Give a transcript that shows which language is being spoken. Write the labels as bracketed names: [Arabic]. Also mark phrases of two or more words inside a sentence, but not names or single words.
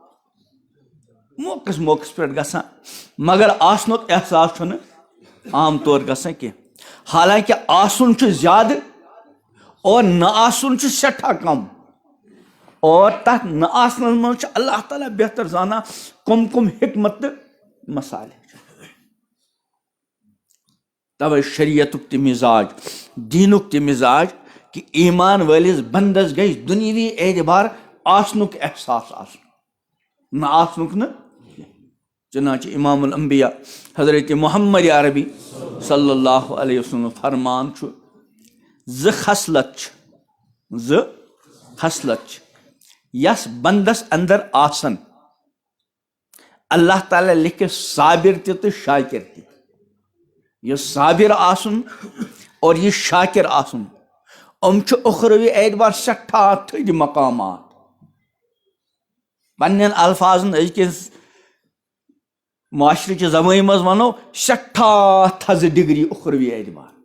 [Kashmiri] موقعس پٮ۪ٹھ گژھان مگر آسنُک احساس چھُنہٕ عام طور گژھان کینٛہہ حالانکہِ آسُن چھُ زیادٕ اور نہ آسُن چھُ سٮ۪ٹھاہ کم اور تتھ نہ آسنس منٛز چھُ اللہ تعالیٰ بہتر زانان کم حکمت تہٕ مسالہٕ چھِ توے شریعتُک تہِ مِزاج دیٖنُک تہِ مِزاج کہِ ایٖمان وٲلِس بنٛدس گژھِ دُنیوی اعتبار آسنُک احساس آسُن نہ آسنُک نہٕ چنانچہ امام الانبیاء حضرت محمد عربی [Arabic] صلی اللہ علیہ وسلم [Kashmiri] فرمان چھُ 2 خصلت چھِ یس بنٛدس انٛدر آسن اللہ تعالیٰ لیکھِ صابر تہِ تہٕ شاکر تہِ یہِ صابر آسُن اور یہِ شاکر آسُن چھِ اُخروی اعتبار سٮ۪ٹھاہ تھٔدۍ مقامات پننٮ۪ن الفاظن أزکِس معاشرٕچہِ زبٲنۍ منٛز ونو سٮ۪ٹھاہ تھزٕ ڈگری اُخروی اعتبار